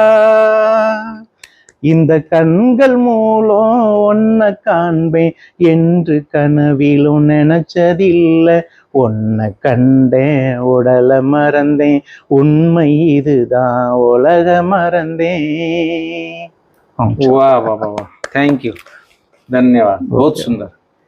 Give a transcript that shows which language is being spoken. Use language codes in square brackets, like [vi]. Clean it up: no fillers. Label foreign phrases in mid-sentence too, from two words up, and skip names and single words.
[ta] இந்த கண்கள் மூலம் ஒன்ன காண்பேன் என்று கனவிலும் நினைச்சதில்லை, ஒன்ன கண்டேன் உடல மறந்தேன், உண்மை இதுதான் உலக மறந்தேன்। [hi] वाह वाह वाह वाह, [en] thank you, [hi] धन्यवाद, बहुत सुंदर।